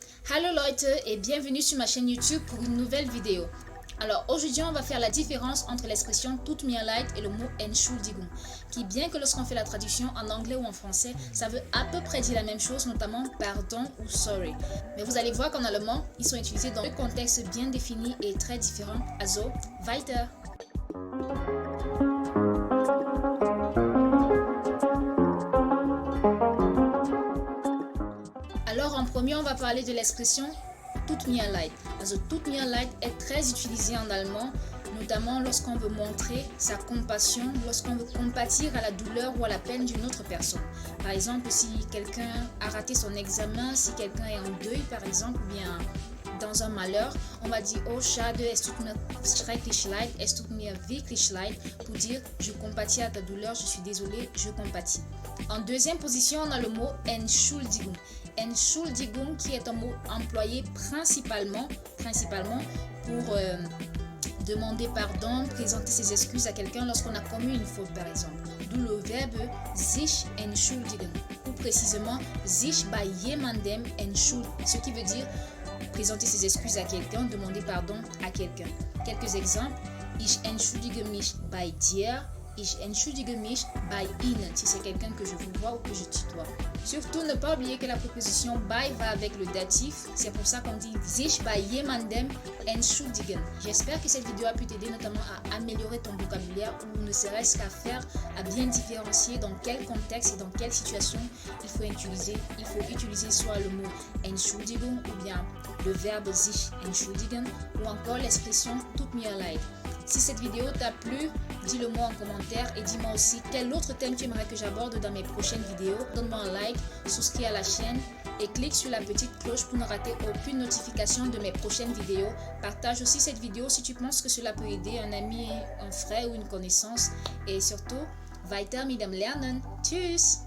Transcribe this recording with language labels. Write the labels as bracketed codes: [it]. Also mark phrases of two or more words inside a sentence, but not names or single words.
[de] Hallo Leute [fr] et bienvenue sur ma chaîne YouTube pour une nouvelle vidéo. Alors aujourd'hui on va faire la différence entre l'expression [de] tut mir leid [fr] et le mot Entschuldigung, qui bien que lorsqu'on fait la traduction en anglais ou en français, ça veut à peu près dire la même chose, notamment pardon ou sorry. Mais vous allez voir qu'en allemand, ils sont utilisés dans deux contextes bien définis et très différents. [de] Also, weiter! [fr] Alors en premier, on va parler de l'expression [de] tut mir leid. Also tut mir leid [fr] est très utilisé en allemand, notamment lorsqu'on veut montrer sa compassion, lorsqu'on veut compatir à la douleur ou à la peine d'une autre personne. Par exemple, si quelqu'un a raté son examen, si quelqu'un est en deuil par exemple, ou bien dans un malheur, on va dire [de] oh schade, es tut mir schrecklich leid, es tut mir wirklich leid, [fr] pour dire je compatis à ta douleur, je suis désolé, je compatis. En deuxième position, on a le mot Entschuldigung. Entschuldigung qui est un mot employé principalement pour demander pardon, présenter ses excuses à quelqu'un lorsqu'on a commis une faute par exemple. D'où le verbe [de] sich entschuldigen [fr] ou précisément [de] sich bei jemandem entschuldigen, [fr] ce qui veut dire présenter ses excuses à quelqu'un, demander pardon à quelqu'un. Quelques exemples: [de] Ich entschuldige mich bei dir. Ich entschuldige mich bei Ihnen, [fr] si c'est quelqu'un que je vous vois ou que je tutoie. Surtout, ne pas oublier que la préposition bei va avec le datif. C'est pour ça qu'on dit [de] sich bei jemandem entschuldigen. [fr] J'espère que cette vidéo a pu t'aider notamment à améliorer ton vocabulaire ou ne serait-ce qu'à faire, à bien différencier dans quel contexte et dans quelle situation il faut utiliser. Il faut utiliser soit le mot Entschuldigung ou bien le verbe [de] sich entschuldigen [fr] ou encore l'expression [de] tut mir leid. [fr] Si cette vidéo t'a plu, dis-le moi en commentaire et dis-moi aussi quel autre thème tu aimerais que j'aborde dans mes prochaines vidéos. Donne-moi un like, souscris à la chaîne et clique sur la petite cloche pour ne rater aucune notification de mes prochaines vidéos. Partage aussi cette vidéo si tu penses que cela peut aider un ami, un frère ou une connaissance. Et surtout, [de] weiter mit dem Lernen. Tschüss!